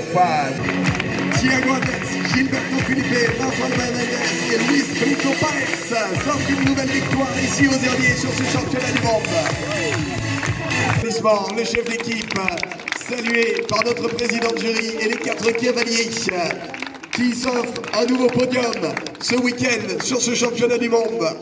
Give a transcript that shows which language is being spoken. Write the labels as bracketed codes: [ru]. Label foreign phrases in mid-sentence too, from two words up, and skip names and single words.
[fr] Thiago Alves, Gilberto Felipe, Rafael Benedès et Luis Brito Paes sortent une nouvelle victoire ici aux Herbiers sur ce championnat du monde. Le chef d'équipe, salué par notre président de jury et les 4 cavaliers qui s'offre un nouveau podium ce week-end sur ce championnat du monde.